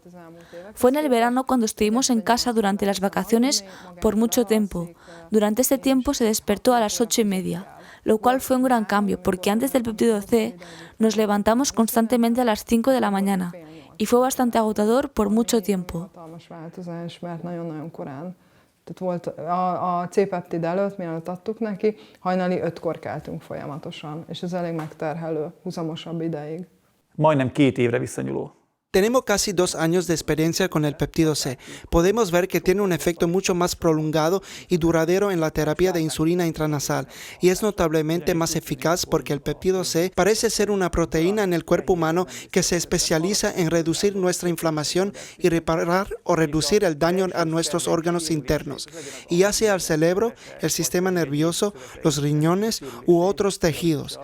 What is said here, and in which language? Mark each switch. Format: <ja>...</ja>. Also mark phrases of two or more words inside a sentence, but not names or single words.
<es>Fue en el verano cuando estuvimos en casa durante las vacaciones por mucho tiempo. Durante este tiempo se despertó a las 8:30, lo cual fue un gran cambio porque antes del péptido C nos levantamos constantemente a las 5 de la mañana y fue bastante agotador por mucho tiempo.</es> <hu>Tehát volt a C-peptid előtt, mielőtt adtuk neki, hajnali 5-kor keltünk folyamatosan, és ez elég megterhelő, húzamosabb ideig. Majdnem 2 évre visszanyúló.</hu> <es>Tenemos casi 2 años de experiencia con el péptido C. Podemos ver que tiene un efecto mucho más prolongado y duradero en la terapia de insulina intranasal y es notablemente más eficaz porque el péptido C parece ser una proteína en el cuerpo humano que se especializa en reducir nuestra inflamación y reparar o reducir el daño a nuestros órganos internos, y ya sea el cerebro, el sistema nervioso, los riñones u otros tejidos.</es>